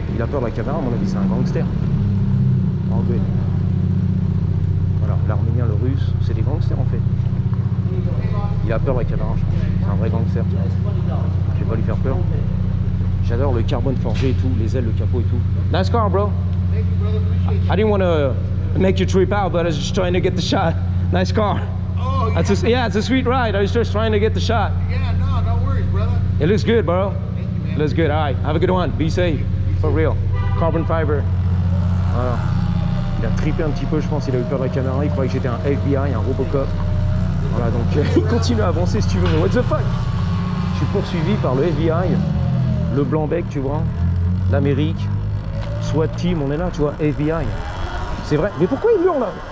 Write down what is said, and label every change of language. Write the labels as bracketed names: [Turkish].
[French] Il a peur de la caméra, à mon avis, c'est un gangster. En good. Voilà, l'arménien, le russe, c'est des gangsters en fait. Il a peur de la caméra, je pense. C'est un vrai gangster. Je vais pas lui faire peur. J'adore le carbone forgé et tout, les ailes, le capot et tout. [English] Nice car, bro. I didn't want to make you trip out, but I was just trying to get the shot. Nice car. Oh, yeah. It's a sweet ride. I was just trying to get the shot. Yeah, no worries, brother. It looks good, bro. Thank you, man. It looks good. All right, have a good one. Be safe. For real. Carbon fiber. Voilà. [French] Il a trippé un petit peu, je pense. Il a eu peur de la caméra. Il croyait que j'étais un FBI, un Robocop. Voilà, donc il continue à avancer si tu veux. Mais [English] what the fuck? [French] Je suis poursuivi par le FBI, le blanc-bec, tu vois, l'Amérique, SWAT team, on est là, tu vois, FBI. C'est vrai. Mais pourquoi il hurle là?